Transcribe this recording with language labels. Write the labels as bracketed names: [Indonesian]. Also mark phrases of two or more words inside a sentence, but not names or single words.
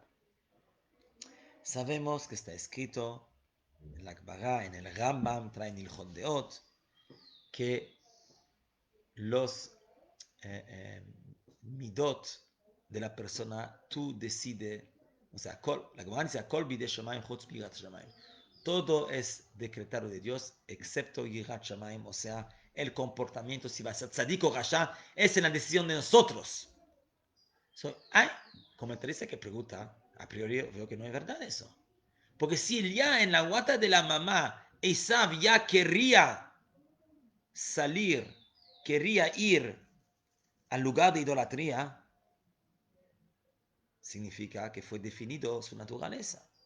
[Spanish] Sabemos que está escrito en la Gemara, en el Rambam, traen el Deot, que los midot de la persona, tú decides, o sea, la Gemara dice, [Hebrew] הכל בידי שמים חוץ יראת שמים. [Spanish] Todo es decretado de Dios, excepto [Hebrew] יראת שמים, [Spanish] o sea, el comportamiento, si va a ser tzadik o rasha, es en la decisión de nosotros. Hay comentaristas que pregunta, a priori veo que no es verdad eso. Porque si ya en la guata de la mamá, Esav ya quería salir, quería ir al lugar de idolatría, significa que fue definido su naturaleza.